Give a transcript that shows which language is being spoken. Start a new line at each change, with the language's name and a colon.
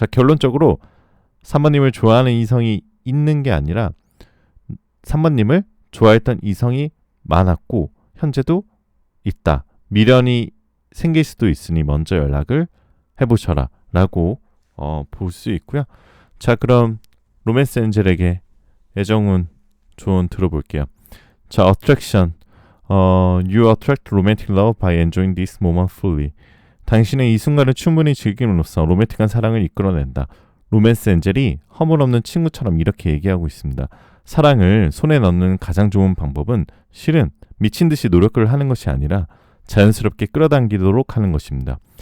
Korean: 자, 결론적으로 3번님을 좋아하는 이성이 있는 게 아니라 3번님을 좋아했던 이성이 많았고 현재도 있다. 미련이 생길 수도 있으니 먼저 연락을 해보셔라 라고 볼 수 있고요. 자, 그럼 로맨스 엔젤에게 애정운 조언 들어볼게요. 자, attraction.
English: You attract romantic love by enjoying this moment fully.
Korean: 당신의 이 순간을 충분히 즐김으로써 로맨틱한 사랑을 이끌어낸다. 로맨스 엔젤이 허물없는 친구처럼 이렇게 얘기하고 있습니다. 사랑을 손에 넣는 가장 좋은 방법은 실은 미친 듯이 노력을 하는 것이 아니라 자연스럽게 끌어당기도록 하는 것입니다.